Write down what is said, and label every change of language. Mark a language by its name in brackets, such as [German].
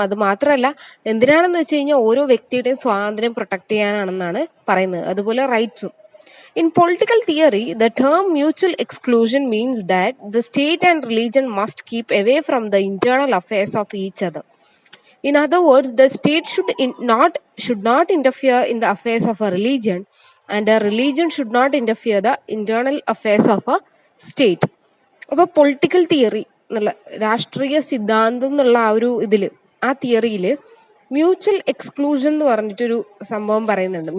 [Malayalam] അത് മാത്രമല്ല, എന്തിനാണെന്ന് വെച്ച് കഴിഞ്ഞാൽ ഓരോ വ്യക്തിയുടെയും സ്വാതന്ത്ര്യം പ്രൊട്ടക്ട് ചെയ്യാനാണെന്നാണ് പറയുന്നത്. അതുപോലെ റൈറ്റ്സും. [English] In political theory, the term mutual exclusion means that the state and religion must keep away from the internal affairs of each other. In other words, the state should not interfere in the affairs of a religion, and a religion should not interfere the internal affairs of a state. [Malayalam] അപ്പോൾ political theory എന്നുള്ള രാഷ്ട്രീയ സിദ്ധാന്തം എന്നുള്ള ആ ഒരു ഇതില്, ആ തിയറിയിൽ മ്യൂച്വൽ എക്സ്ക്ലൂഷൻ എന്ന് പറഞ്ഞിട്ടൊരു സംഭവം പറയുന്നുണ്ട്.